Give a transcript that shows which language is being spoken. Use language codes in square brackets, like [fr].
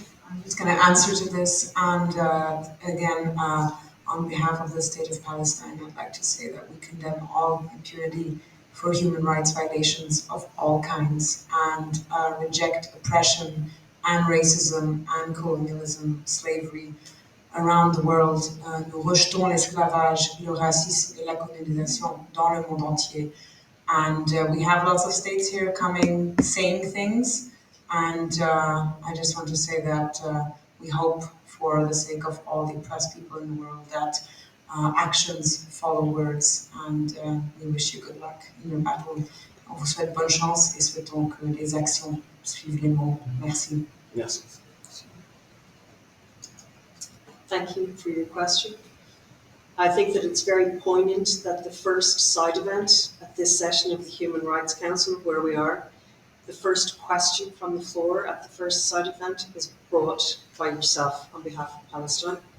[en] I'm just going to answer to this, and again, on behalf of the State of Palestine, I'd like to say that we condemn all impunity for human rights violations of all kinds, and reject oppression and racism and colonialism, slavery around the world. [fr] Nous rejetons l'esclavage, le racisme et la colonisation dans le monde entier. [en] And we have lots of states here coming, saying things. And I just want to say that we hope, for the sake of all the oppressed people in the world, that actions follow words. And we wish you good luck in your battle. [fr] On vous souhaite bonne chance et souhaitons que les actions suivent les mots. Merci. Merci. [en] Thank you for your question. I think that it's very poignant that the first side event at this session of the Human Rights Council, where we are, the first question from the floor at the first side event is brought by yourself on behalf of Palestine.